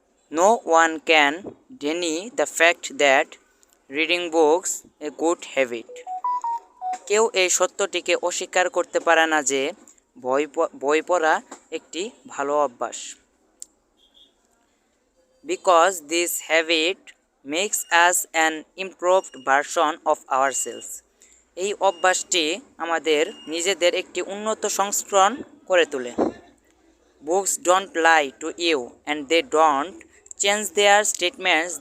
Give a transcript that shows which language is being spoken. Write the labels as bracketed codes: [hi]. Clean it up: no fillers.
[en] No one can deny the fact that reading books a good habit. [bn] কেউ এই সত্যটিকে অস্বীকার করতে পারে না যে বই পড়া একটি ভালো অভ্যাস। [en] Because this habit makes us an improved version of ourselves. [bn] এই অভ্যাসটি আমাদের নিজেদের একটি উন্নত সংস্করণ করে তোলে। [en] Books don't lie to you and they don't change their statements.